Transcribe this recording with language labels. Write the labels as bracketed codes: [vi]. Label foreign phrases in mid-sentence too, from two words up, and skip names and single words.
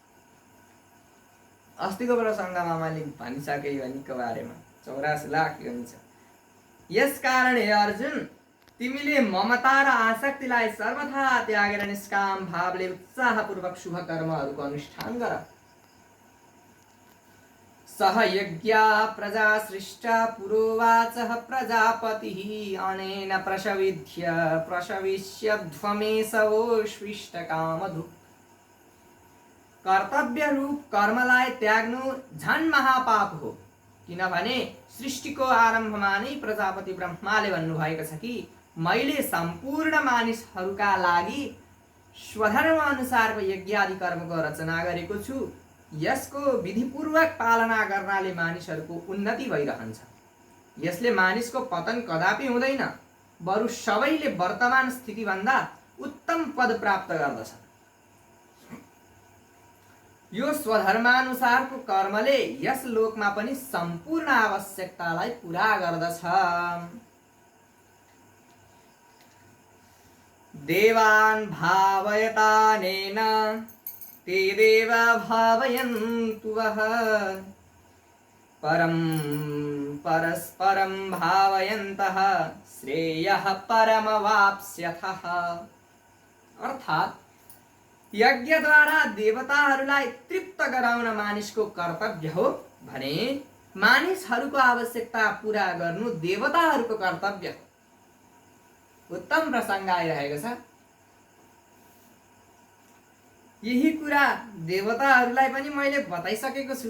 [ne] अस्तिको प्रसङ्गमा मैले भनिसके योनिको बारेमा 84 लाख योनि छ। यसकारण हे अर्जुन, तिमीले ममता र आसक्तिलाई सर्वथा त्यागेर निष्काम भावले उत्साहपूर्वक शुभ कर्महरूको अनुष्ठान गर। [sa] सह यज्ञा प्रजा सृष्टा पुरोवाचः प्रजापतिः अनेन प्रशविष्यध्वमेशवोष्विष्ट कामधुक्। [ne] कर्तव्य रूप कर्मलाई त्याग्नु झन् महापाप हो, किनभने सृष्टिको आरम्भमा नै प्रजापति ब्रह्माले भन्नुभएको छ कि मैले सम्पूर्ण मानिसहरूका लागि स्वधर्म अनुसारको यज्ञ आदि कर्मको रचना गरेको छु। यसको विधिपूर्वक पालना गर्नाले मानिसहरूको उन्नति भइरहन्छ। यसले मानिसको पतन कदापि हुँदैन, बरु सबैले वर्तमान स्थितिभन्दा उत्तम पद प्राप्त गर्दछन्। यो स्वधर्मानुसारको कर्मले यस लोकमा पनि सम्पूर्ण आवश्यकतालाई पूरा गर्दछ। [sa] देवान् भावयतानेन ते देवा भावयन्तु वः परस्परं भावयन्तः श्रेयः परमवाप्स्यथः। [ne] अर्थात् यज्ञद्वारा देवताहरूलाई तृप्त गराउन मानिसको कर्तव्य हो भने मानिसहरूको आवश्यकता पूरा गर्नु देवताहरूको कर्तव्य हो। उत्तम प्रसङ्ग आइरहेको छ। यही कुरा देवताहरूलाई पनि मैले बताइसकेको छु।